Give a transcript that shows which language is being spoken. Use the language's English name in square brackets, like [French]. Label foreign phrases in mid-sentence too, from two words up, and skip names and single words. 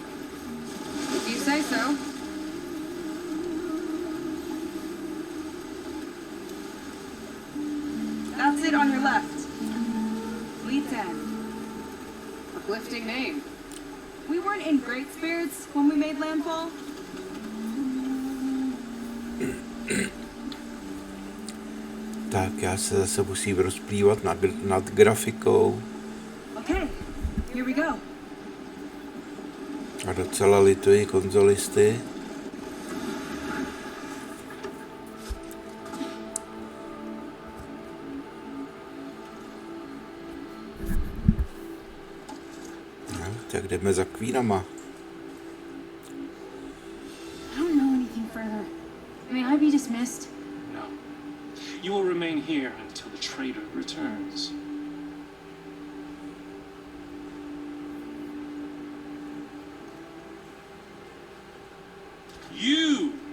[English] If you say so. That's it on your left. Fleet's End. Uplifting name. We weren't in great spirits when we made landfall. [Czech] Tak, já se zase musím rozplývat nad grafikou. [English] Okay, here we go. [Czech] A docela lituji konzolisty. No, tak jdeme za kvínama. [English] I don't know anything further. May I be dismissed? No. You will remain here until the traitor returns. You!